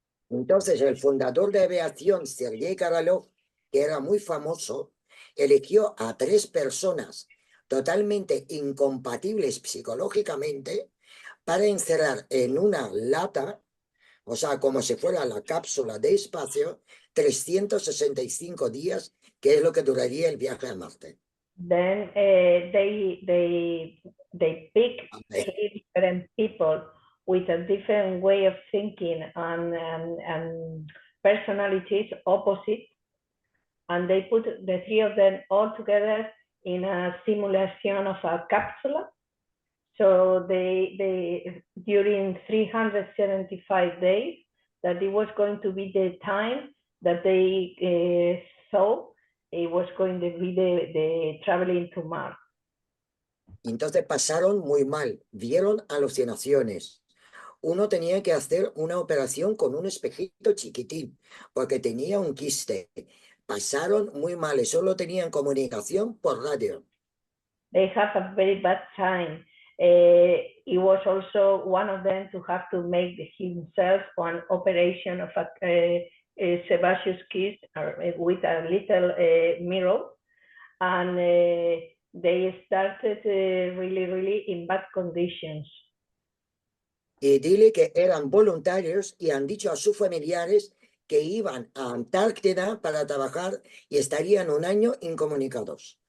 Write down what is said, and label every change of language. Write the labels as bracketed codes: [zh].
[es] Entonces, el fundador de aviación, Sergei Korolev, que era muy famoso, eligió a 3 personas totalmente incompatibles psicológicamente para encerrar en una lata, o sea, como si fuera la cápsula de espacio, 365 días, que es lo que duraría el viaje a Marte. [en] Then they picked 3 different people with a different way of thinking and personalities opposite, and they put the 3 of them all together in a simulation of a capsule. So they during 375 days, that it was going to be the time that they thought it was going to be the traveling to Mars. [es] Entonces pasaron muy mal, vieron alucinaciones. Uno tenía que hacer una operación con un espejito chiquitín, porque tenía un quiste. Pasaron muy mal y solo tenían comunicación por radio. [en] They have a very bad time. It was also one of them to have to make himself an operation of a sebaceous cyst with a little mirror, and they started really in bad conditions. [es] Y dile que eran voluntarios y han dicho a sus familiares que iban a Antártida para trabajar y estarían un año incomunicados.